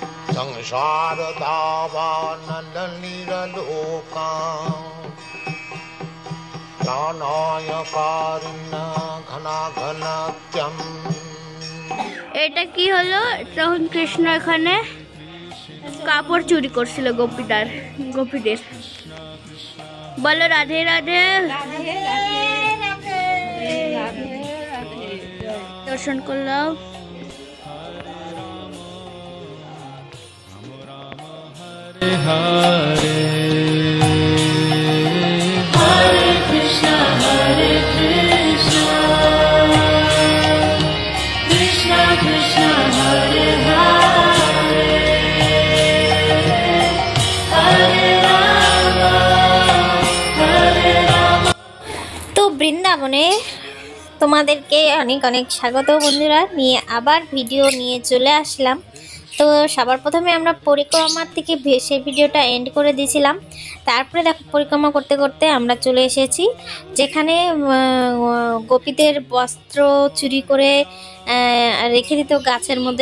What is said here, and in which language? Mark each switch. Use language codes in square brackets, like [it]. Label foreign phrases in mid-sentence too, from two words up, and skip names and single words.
[sa] संसार दावानल निरलोका नानायकारिण घना घनत्यम। [bn] এটা কি হলো? তখন কৃষ্ণ এখানে কাপড় চুরি করছিল গোপীদের। বলো রাধে রাধে। দর্শন করলাম। [sa] हरे हरे कृष्णा कृष्णा कृष्णा हरे हरे हरे राम। [bn] তো বৃন্দাবনে তোমাদেরকে অনেক অনেক স্বাগত বন্ধুরা, নিয়ে আবার ভিডিও নিয়ে চলে আসলাম। তো সবার প্রথমে আমরা পরিক্রমার থেকে সেই ভিডিওটা এন্ড করে দিয়েছিলাম। তারপরে দেখো পরিক্রমা করতে করতে আমরা চলে এসেছি যেখানে গোপীদের বস্ত্র চুরি করে রেখে দিত গাছের মধ্যে।